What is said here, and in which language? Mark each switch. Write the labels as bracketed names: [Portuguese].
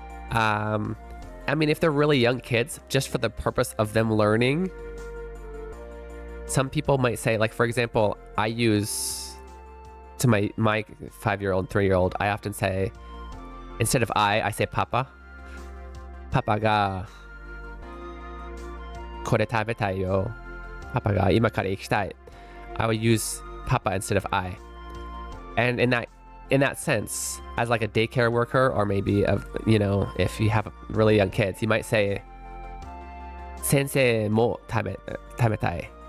[English] I mean, if they're really young kids, just for the purpose of them learning, some people might say, like, for example, I use to my 5-year-old, 3-year-old, I often say, instead of I say Papa. [Japanese] Papa がこれ食べたいよ。 Papa が今から行きたい。 [English] I would use Papa instead of I. And in that sense, as like a daycare worker, or maybe you know, if you have really young kids, you might say [Japanese] 先生も食べたい。